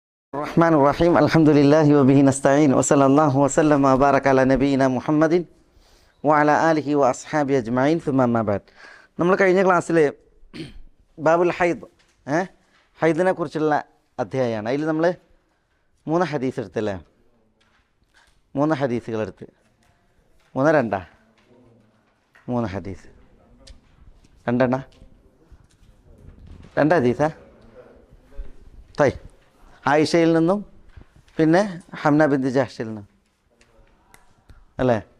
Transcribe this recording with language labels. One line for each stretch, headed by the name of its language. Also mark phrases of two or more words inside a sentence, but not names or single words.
Arabic: الرحمن الرحيم الحمد لله وبه نستعين وصلى الله وسلم وبارك على نبينا മുഹമ്മദ് وعلى آله وأصحابه أجمعين ثم ما بعد.
Malayalam: നമ്മൾ കഴിഞ്ഞ ക്ലാസ്സിൽ
Arabic: باب الحيض
Malayalam: ഹൈദിനെ കുറിച്ചുള്ള അധ്യായമാണ്. അതിൽ നമ്മൾ 3 ഹദീസ് എടുത്തല്ലേ, 3 ഹദീസുകൾ എടുത്ത് 3 ഹദീസ് 2 ഹദീസാ തൈ ആയിഷയിൽ നിന്നും പിന്നെ ഹംന ബിന്ത് ജഹ്ഷിൽ നിന്നും അല്ലേ.